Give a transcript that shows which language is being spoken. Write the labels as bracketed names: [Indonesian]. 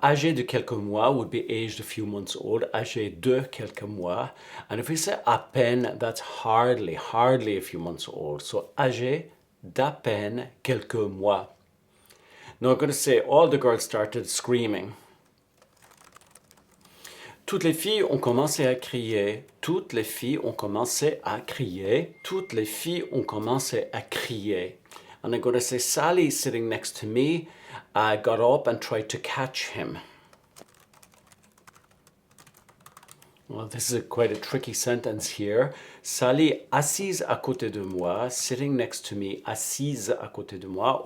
[French] Âgé de quelques mois [English] would be aged a few months old. [French] Âgé de quelques mois. [English] And if we say à peine, that's hardly a few months old. [French] So âgé d'à peine quelques mois. [English] Now I'm going to say all the girls started screaming. [French] Toutes les filles ont commencé à crier. Toutes les filles ont commencé à crier. Toutes les filles ont commencé à crier. [English] And I'm going to say Sally, sitting next to me, got up and tried to catch him. Well, this is quite a tricky sentence here. [French] Sally, assise à côté de moi, [English] sitting next to me, [French] assise à côté de moi.